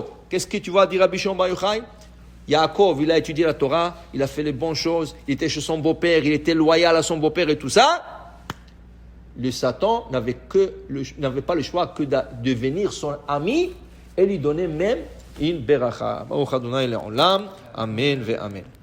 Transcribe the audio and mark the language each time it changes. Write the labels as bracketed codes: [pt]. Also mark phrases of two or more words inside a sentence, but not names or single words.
[fr] Qu'est-ce que tu vas dire Rabbi Shimon Bar Yochai? Yaakov, il a étudié la Torah, il a fait les bonnes choses, il était chez son beau-père, il était loyal à son beau-père et tout ça. Le Satan n'avait pas le choix que de devenir son ami et lui donner même une beracha. [he] ברוך ה' לעולם. אמן ואמן.